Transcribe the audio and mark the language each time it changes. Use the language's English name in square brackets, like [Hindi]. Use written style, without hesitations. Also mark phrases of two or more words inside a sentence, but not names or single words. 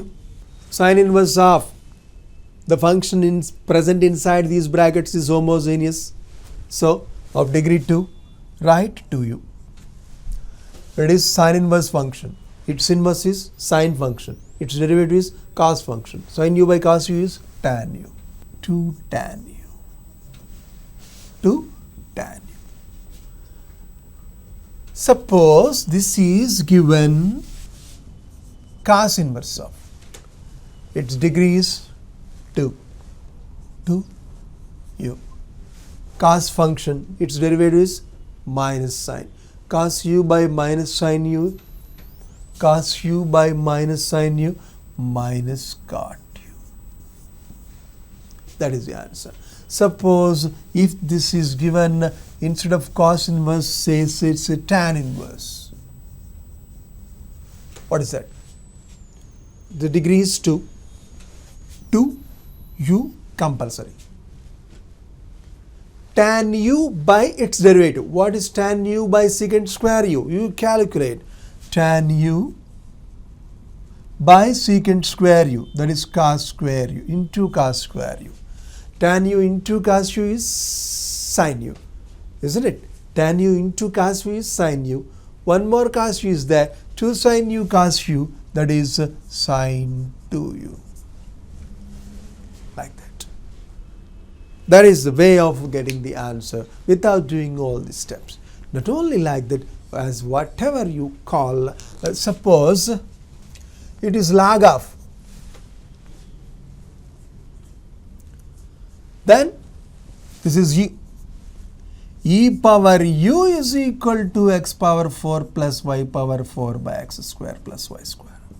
[English] Sine inverse of the function present inside these brackets is homogeneous. So, of degree 2, write 2u. It is sine inverse function. Its inverse is sine function. Its derivative is cos function. Sin u by cos u is tan u. 2 tan u. 2 tan u. Suppose this is given cos inverse of. Its degree is 2. 2 u. Cos function, its derivative is minus sine. Cos u by minus sine u, cos u by minus sine u, minus cot u. That is the answer. Suppose if this is given, instead of cos inverse, says it's a tan inverse. What is that? The degree is 2. 2 u compulsory. Tan u by its derivative. What is tan u by secant square u? You calculate tan u by secant square u, that is cos square u, into cos square u. Tan u into cos u is sin u, isn't it? Tan u into cos u is sin u. One more cos u is there, 2 sin u cos u, that is sin 2u. Like that. That is the way of getting the answer without doing all these steps. Not only like that, as whatever you call, suppose it is log of, then this is e power u is equal to x power 4 plus y power 4 by x square plus y square.